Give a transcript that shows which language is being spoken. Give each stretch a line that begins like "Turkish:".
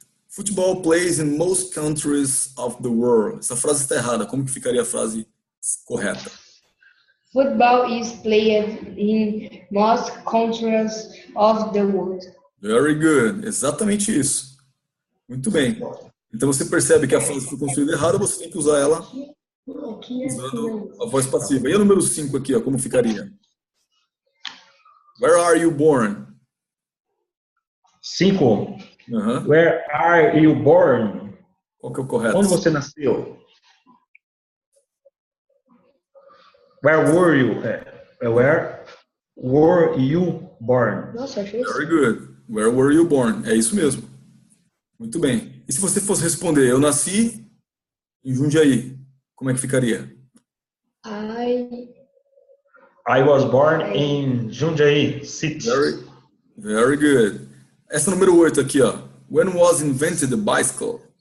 English: Football plays in most countries of the world.
Portuguese: Essa frase está errada. Como que ficaria a frase correta?
English: Football is played in most countries of the world. Very good.
Portuguese: Exatamente isso. Muito bem. Então você percebe que a frase foi construída errada, você tem que usar ela usando a voz passiva. E o número 5 aqui, ó, como ficaria?
English: Where are you born? 5. Uhum. Where are you born?
Portuguese: Qual que é o correto? Onde você nasceu?
English: Where were you? Where were you born?
Portuguese: Nossa, achei isso.
English: Very good. Where were you born?
Portuguese: É isso mesmo. Muito bem. E se você fosse responder, eu nasci em Jundiaí, como é que ficaria?
English: I I was born in Jundiaí City. Very good.
Portuguese: Essa número 8 aqui, ó.
English: When was invented the bicycle?